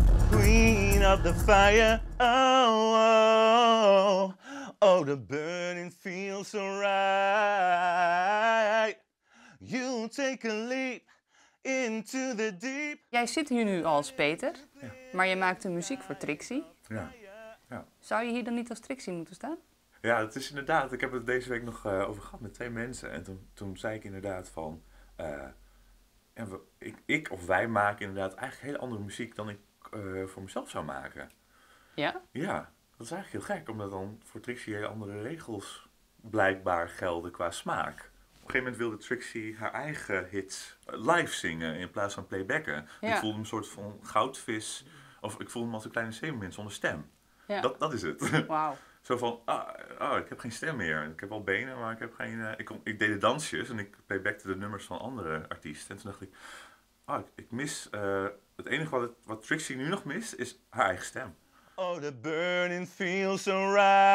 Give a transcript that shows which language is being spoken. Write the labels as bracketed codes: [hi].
[en] Queen of the fire, oh, oh, oh, the burning feels so right. You take a leap into the deep. [nl] Jij zit hier nu als Peter, maar je maakt de muziek voor Trixie. Ja. Zou je hier dan niet als Trixie moeten staan? Ja, het is inderdaad. Ik heb het deze week nog over gehad met 2 mensen. En toen zei ik inderdaad van... ja, ik of wij maken inderdaad eigenlijk hele andere muziek dan ik voor mezelf zou maken. Ja? Ja. Dat is eigenlijk heel gek, omdat dan voor Trixie hele andere regels blijkbaar gelden qua smaak. Op een gegeven moment wilde Trixie haar eigen hits live zingen in plaats van playbacken. Ja. Ik voelde hem een soort van goudvis, of ik voelde hem als een kleine zeemermin zonder stem. Ja. Dat is het. Wauw. Zo van, ik heb geen stem meer. Ik heb wel benen, maar ik heb geen... Ik deed de dansjes en ik playbackte de nummers van andere artiesten. En toen dacht ik, ik mis... het enige wat Trixie nu nog mist, is haar eigen stem. [en] Oh, the burning feels so right.